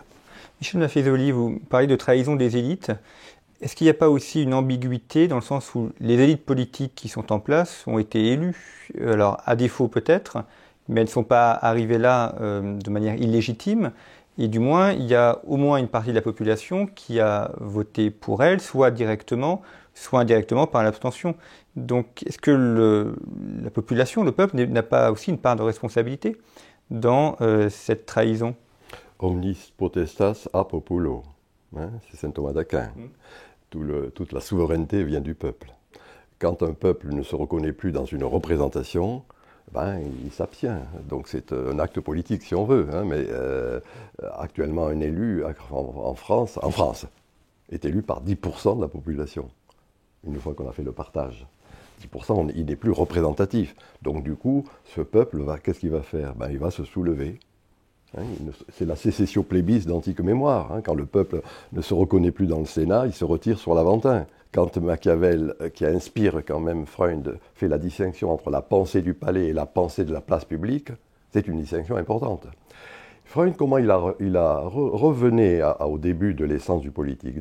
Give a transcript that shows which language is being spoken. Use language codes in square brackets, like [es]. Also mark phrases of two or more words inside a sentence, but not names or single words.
[fr] Michel Maffezoli, vous parlez de trahison des élites. Est-ce qu'il n'y a pas aussi une ambiguïté dans le sens où les élites politiques qui sont en place ont été élues, alors à défaut peut-être, mais elles ne sont pas arrivées là de manière illégitime, et du moins il y a au moins une partie de la population qui a voté pour elles, soit directement, soit indirectement par l'abstention. Donc est-ce que la population, le peuple, n'a pas aussi une part de responsabilité dans cette trahison? [la] Omnis potestas a populo, [fr] hein, c'est saint Thomas d'Aquin. Toute la souveraineté vient du peuple. Quand un peuple ne se reconnaît plus dans une représentation, il s'abstient. Donc c'est un acte politique si on veut. Hein, mais actuellement, un élu en France est élu par 10% de la population, une fois qu'on a fait le partage. 10%, il n'est plus représentatif. Donc du coup, ce peuple, qu'est-ce qu'il va faire? Il va se soulever. Hein, c'est la [la] sécessio plebis [fr] d'antique mémoire. Hein, quand le peuple ne se reconnaît plus dans le Sénat, il se retire sur l'Aventin. Quand Machiavel, qui inspire quand même Freud, fait la distinction entre la pensée du palais et la pensée de la place publique, c'est une distinction importante. Freud, comment il a revenait au début de l'essence du politique.